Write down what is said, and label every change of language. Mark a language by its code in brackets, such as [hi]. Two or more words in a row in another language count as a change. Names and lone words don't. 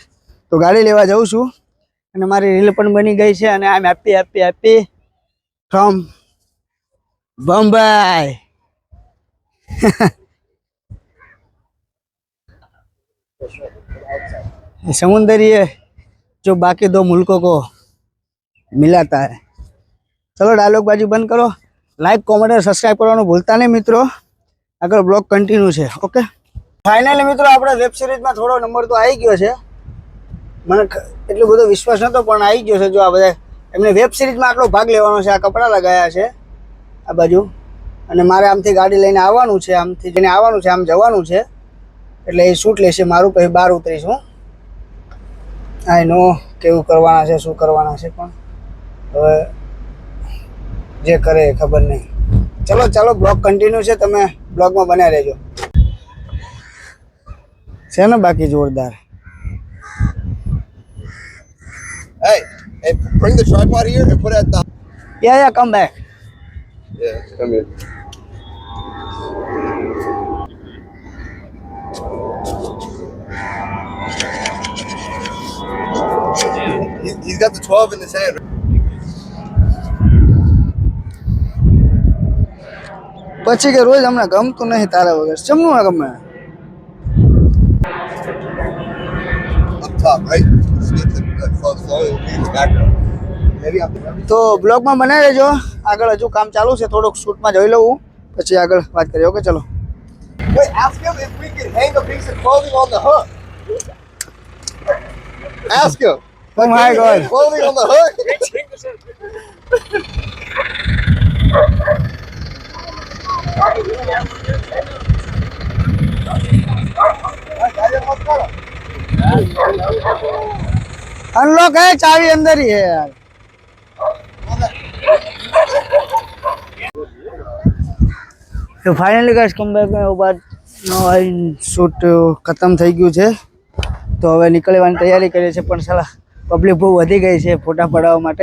[gu] તો ગાડી લેવા જાઉં છું અને મારી રીલ પણ બની ગઈ છે અને [en] I am happy happy happy from Bombay. [hi] समुंदर ये जो बाकी 2 मुल्कों को मिलाता है. चलो डायलॉग बाजी बंद करो. [en] like comment [hi] और सब्सक्राइब करवाना भूलता नहीं मित्रों. अगर ब्लॉग कंटिन्यू है. ओके. फाइनली मित्रों [gu] આપણે વેબ સિરીઝમાં થોડો નંબર તો આવી ગયો છે. મને એટલો બધો વિશ્વાસ નતો પણ આવી ગયો છે. જો આ બધા એમને વેબ સિરીઝમાં આટલો ભાગ લેવાનો છે. આ કપડા લગાયા છે આ બાજુ અને મારે આમથી ગાડી લઈને આવવાનું છે. આમથી જઈને આવવાનું છે, આમ જવાનું છે. એટલે એ શૂટ લેશે મારું, પછી બહાર ઉતરીશું. [en] I know [gu] કેવું કરવાના છે, શું કરવાના છે, પણ હવે જે કરે ખબર નહીં. ચલો ચાલો [en] blog continue [gu] છે, તમે બ્લોગમાં બન્યા રહેજો. છે ને બાકી જોરદાર. [en] Hey, bring the tripod here and put it at the. ya come back. Yeah, come here. He's got the 12 in his hand. [gu] પછી કે રોજ હમણાં ગમતું નહીં તારા વગર. ચમનું ના ગમે. [en] Up top, right? Just get to the flow in the background. Maybe up the. [gu] તો બ્લોગમાં બનાવી રહેજો. આગળ હજુ કામ ચાલુ છે, થોડુંક શૂટમાં જોઈ લઉં પછી આગળ વાત કરીએ. ઓકે ચલો. [en] Wait, ask him if we can hang a piece of clothing on the hook. Ask him. Oh my Can we hang God. clothing on the hook? [hi] अनलॉक है, चाबी अंदर ही है यार. [gu] તો [en] finally guys come back [gu] બાદ શૂટ ખતમ થઈ ગયું છે. તો હવે નીકળવાની તૈયારી કરીએ છીએ, પણ સાલા પબ્લિક બહુ વધી ગઈ છે ફોટા પડાવવા માટે.